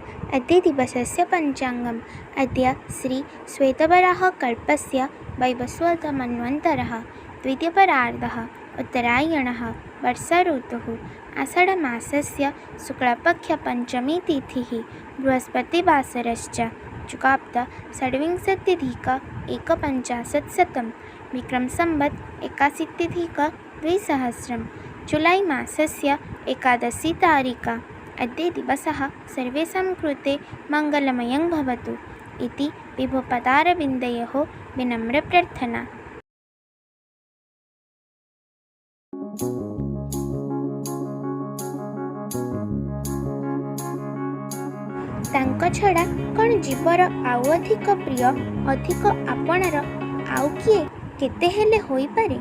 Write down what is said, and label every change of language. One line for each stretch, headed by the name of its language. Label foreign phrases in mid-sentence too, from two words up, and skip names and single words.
Sanskrit: अद्य दिवसस्य पञ्चाङ्गम्। अद्य श्री श्वेतवराहकल्पस्य वैवस्वतमन्वन्तरः द्वितीयपरार्धः उत्तरायणः वर्षा ऋतुः आषाढमासस्य शुक्लपक्षपञ्चमी तिथिः बृहस्पतिवासरश्च चुकाप्त षड्विंशत्यधिक एकपञ्चाशत्शतं विक्रमसंवत् 81-द्विसहस्रं जुलै मासस्य एकादशी तारिका। अद्य दिवसः सर्वेषां कृते मङ्गलमयं भवतु इति विभुपदारविन्दयोः विनम्रप्रार्थना।
Odia: ତାଙ୍କ ଛଡ଼ା କ'ଣ ଜୀବର ଆଉ ଅଧିକ ପ୍ରିୟ, ଅଧିକ ଆପଣାର ଆଉ କିଏ କେତେ ହେଲେ ହୋଇପାରେ?